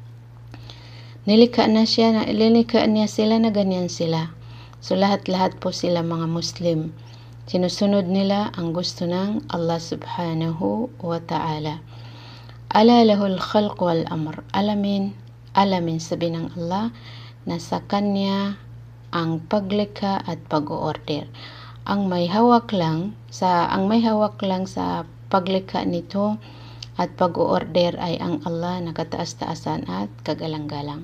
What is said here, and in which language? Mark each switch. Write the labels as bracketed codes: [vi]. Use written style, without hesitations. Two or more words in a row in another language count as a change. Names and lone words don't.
[tl] Nilikha niya sila na ganyan sila. So lahat-lahat po sila mga Muslim. Sinusunod nila ang gusto ng Allah [ar] سبحانه وتعالى. ألا له الخلق والأمر. [tl] Alamin sabi ng Allah na sa kanya ang paglikha at pag-order. Ang may hawak lang sa paglikha nito at pag-order ay ang Allah na kataas-taasan at kagalang-galang.